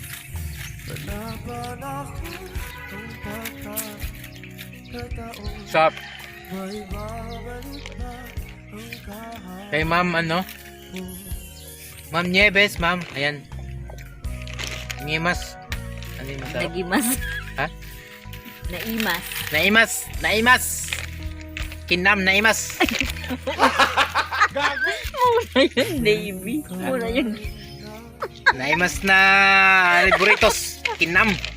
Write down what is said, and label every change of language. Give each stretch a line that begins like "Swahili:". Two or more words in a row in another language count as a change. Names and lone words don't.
Filipino: Sarap. Kay ma'am ano? Ma'am Nieves, ma'am. Ayan. Ngimas. Ano yung masarap?
Iloko: Nagimas.
Filipino: Ha?
Iloko: Naimas. Naimas! Naimas! Kinam, naimas!
Filipino: Muna yun, baby. Muna yun.
Iloko: Naimas na burritos. Kinam.